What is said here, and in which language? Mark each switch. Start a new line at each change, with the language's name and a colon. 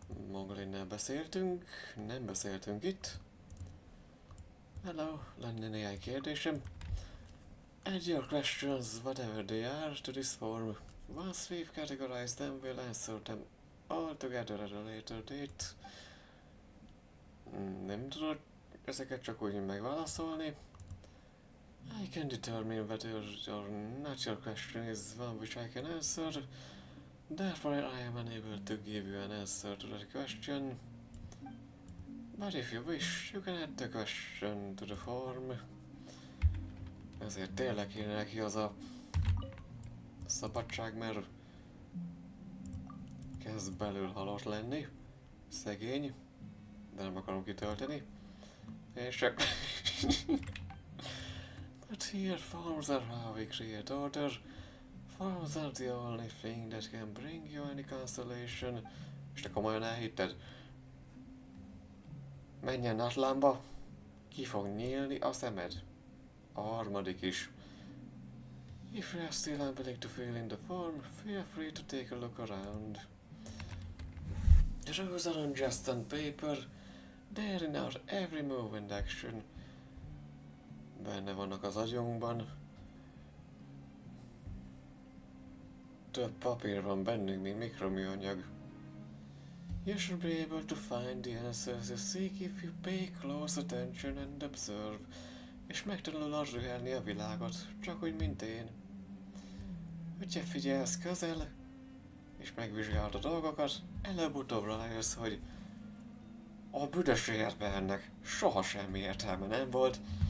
Hungarian: Mongolinnel beszéltünk, nem beszéltünk itt.
English: Hello,
Hungarian: lenne néhány kérdésem.
English: Add your questions, whatever they are, to this form. Once we've categorized them, we'll answer them all together at a later date.
Hungarian: Nem tudod ezeket csak úgy megválaszolni.
English: I can determine whether or not your question is one which I can answer. Therefore, I am unable to give you an answer to that question. But if you wish, you can add the question to the form.
Hungarian: Ezért tényleg kéne neki az a szabadság, mert kezd belül halott lenni. Szegény. De nem akarom kitölteni.
English: És But here forms are how we create order. Forms are the only thing that can bring you any consolation.
Hungarian: És te komolyan elhitted? Menjen Natlanba, ki fog nyílni a szemed. A harmadik is.
English: If you are still unwilling to fill in the form, feel free to take a look around. The rules aren't just on paper, they're in our every move and action.
Hungarian: Benne vannak az agyunkban. Több papír van bennünk, mint mikroműanyag.
English: You should be able to find the answers you seek if you pay close attention and observe.
Hungarian: És megtanulod rühelni a világot, csak úgy, mint én. Hogyha figyelsz közel, és megvizsgálod a dolgokat, előbb-utóbb rájössz, hogy a büdös életben ennek soha semmi értelme nem volt.